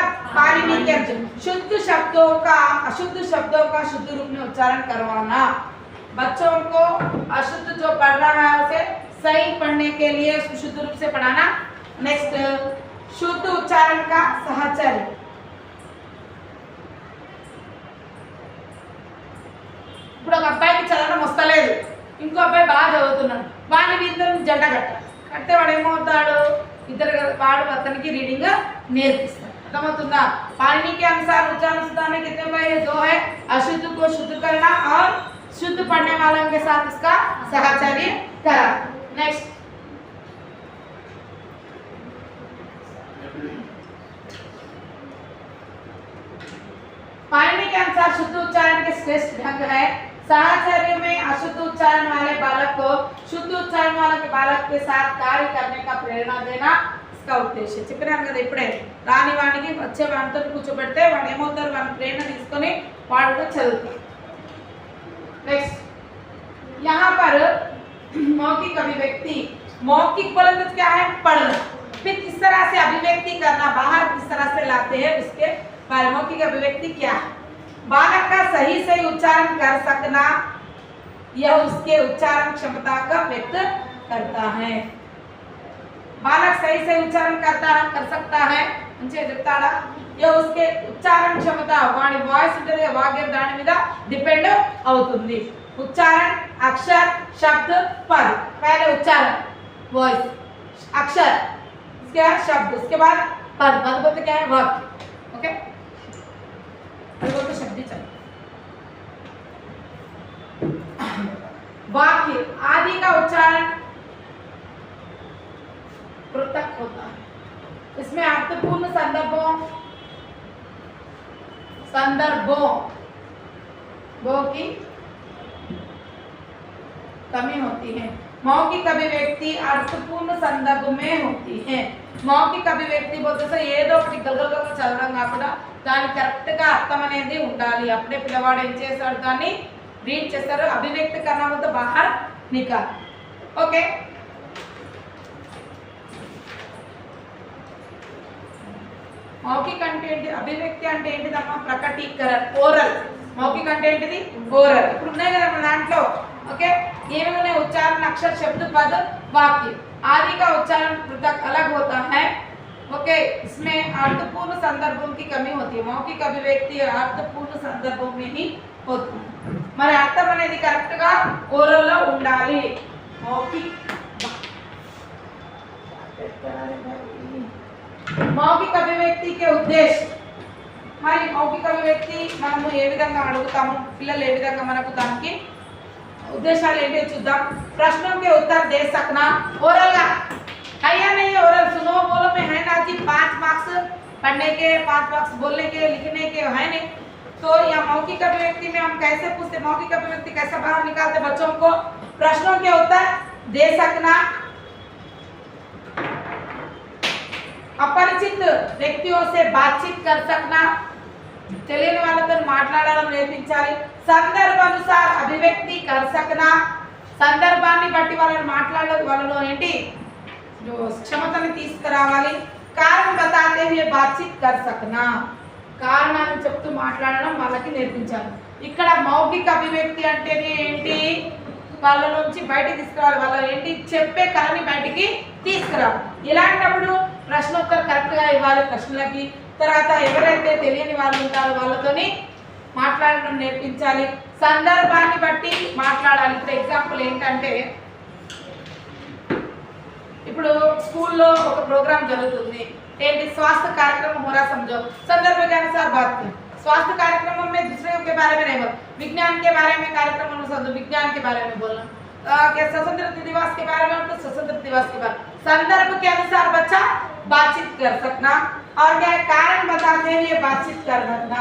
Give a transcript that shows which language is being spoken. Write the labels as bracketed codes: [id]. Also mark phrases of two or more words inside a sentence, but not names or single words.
[hi] पाणिनि के अनुसार। शुद्ध शब्दों का अशुद्ध शब्दों का शुद्ध रूप में उच्चारण करवाना। बच्चों को अशुद्ध जो पढ़ रहा है उसे सही पढ़ने के लिए उसको शुद्ध रूप से पढ़ाना। नेक्स्ट, शुद्ध उच्चारण का साहचर्य। [te] ఇప్పుడు ఒక అబ్బాయికి చదవడం వస్తలేదు, ఇంకో అబ్బాయి బాగా చదువుతున్నాడు, వాడిని ఇద్దరు జంట కట్టాలి। కడితే వాడు ఏమవుతాడు? ఇద్దరు వాడు అతనికి రీడింగ్ నేర్పిస్తాడు। అర్థమవుతుందా? [hi] पाणिनि के अनुसार उच्चारण सुधारने कितने उपाय है? 2 है। अशुद्ध को शुद्ध करना और शुद्ध पढ़ने वालों के साथ उसका साहचर्य कराना। नेक्स्ट, पाणिनि के अनुसार शुद्ध उच्चारण के श्रेष्ठ ढंग है साहचर्य में अशुद्ध उच्चारण वाले बालक को शुद्ध उच्चारण वाले बालक के साथ कार्य करने का प्रेरणा देना इसका उद्देश्य। [te] చెప్పినాను కదా ఇప్పుడే, రాని వాడికి వచ్చే వాడితో కూర్చోబెడితే వాడు ఏమవుతారు? వాడిని ప్రేరణ తీసుకొని వాడు చదువుతారు। [hi] नेक्स्ट, यहाँ पर मौखिक अभिव्यक्ति। मौखिक बोले तो क्या है? पढ़ना। फिर किस तरह से अभिव्यक्ति करना, बाहर किस तरह से लाते हैं उसके बारे। मौखिक अभिव्यक्ति क्या है? बालक का सही सही उच्चारण कर सकना, यह उसके उच्चारण क्षमता का व्यक्त करता है। बालक सही सही उच्चारण कर सकता है [te] మంచిగా చెప్తాడా? [hi] यह उसके उच्चारण क्षमता वाणी वॉइस [te] ఉంటది, వాగ్య దాని మీద [hi] डिपेंड అవుతుంది। उच्चारण अक्षर शब्द पद। पहले उच्चारण वॉइस, अक्षर, इसके बाद शब्द, उसके बाद पद। पद बोलते क्या है? वाक्य। ओके, बोलते शब्द चल। वाक्य आदि का उच्चारण पृथक होता है। इसमें अर्थपूर्ण संदर्भों वो की कमी होती है। मौखिक अभिव्यक्ति अर्थपूर्ण संदर्भ में होती है। [te] మౌఖిక అభివ్యక్తి బోధస ఏదో ఒకటి గలగలగా చదవడం కాకుండా దాని కరెక్ట్ గా అర్థం అనేది ఉండాలి. అప్పుడే పిల్లవాడు ఏం చేస్తాడు, దాన్ని రీడ్ చేస్తారు. అభివ్యక్తి కన్నా ముందు [hi] बाहर निकाल. [te] ఓకే, మౌఖిక అంటే ఏంటి, అభివ్యక్తి అంటే ఏంటిదమ్మా, ప్రకటీకరణ, ఓరల్. మౌఖిక అంటే ఏంటిది, ఓరల్. ఇప్పుడు ఉన్నాయి కదా మన దాంట్లో. [hi] ओके, ये में उच्चारण अक्षर शब्द पद वाक्य आदि का उच्चारण पृथक अलग होता है. ओके, इसमें अर्थपूर्ण संदर्भों की कमी होती है. मौखिक अभिव्यक्ति अर्थपूर्ण संदर्भों में ही होती है. [te] మరి అర్థం అనేది కరెక్ట్ గా ఓరల్ లో ఉండాలి. [hi] मौखिक अभिव्यक्ति के उद्देश्य, [te] మరి మౌఖిక అభివ్యక్తి మనము ఏ విధంగా అడుగుతాము, పిల్లలు ఏ విధంగా మనకు దానికి उद्देश्याలు ఏంటో చూద్దాం. [hi] प्रश्नों के उत्तर दे सकना ओरल का है या नहीं. ओरल सुनो बोलो में है ना कि 5 मार्क्स पढ़ने के, 5 मार्क्स बोलने के, लिखने के है नहीं. तो यह मौखिक अभिव्यक्ति में हम कैसे पूछते, मौखिक अभिव्यक्ति कैसे बाहर निकालते बच्चों को. प्रश्नों के उत्तर दे सकना, अपरिचित व्यक्तियों से बातचीत कर सकना, [te] తెలియని వాళ్ళతో మాట్లాడడం నేర్పించాలి. [hi] संदर्भानुसार अभिव्यक्ति कर सकना, [te] సందర్భాన్ని బట్టి వాళ్ళని మాట్లాడడం, వాళ్ళలో ఏంటి క్షమతని తీసుకురావాలి. [hi] कारण बताते हुए बातचीत कर सकना, [te] కారణాన్ని చెప్తూ మాట్లాడడం వాళ్ళకి నేర్పించాలి. ఇక్కడ మౌఖిక అభివ్యక్తి అంటేనే ఏంటి, వాళ్ళ నుంచి బయటికి తీసుకురావాలి. వాళ్ళ ఏంటి చెప్పే కళని బయటికి తీసుకురావాలి. ఇలాంటప్పుడు ప్రశ్నోత్తరం కరెక్ట్ గా ఇవ్వాలి ప్రశ్నలకి. తర్వాత ఎవరైతే తెలియని వాళ్ళు ఉంటారో వాళ్ళతోని మాట్లాడడం నేర్పించాలి. సందర్భాన్ని బట్టి మాట్లాడాలి. ఇప్పుడు ఎగ్జాంపుల్ ఏంటంటే, ఇప్పుడు స్కూల్లో ఒక ప్రోగ్రామ్ జరుగుతుంది. ఏంటి, [hi] स्वास्थ्य कार्यक्रम हो रहा, समझो. संदर्भ के अनुसार बात करें. स्वास्थ्य कार्यक्रम में दूसरे के बारे में नहीं बोल, विज्ञान के बारे में कार्यक्रम अनुसार विज्ञान के बारे में बोलना. स्वतंत्रता दिवस के बारे में तो स्वतंत्रता दिवस के बारे. संदर्भ के अनुसार बच्चा बातचीत कर सकना और क्या कारण बताते हुए बातचीत करना.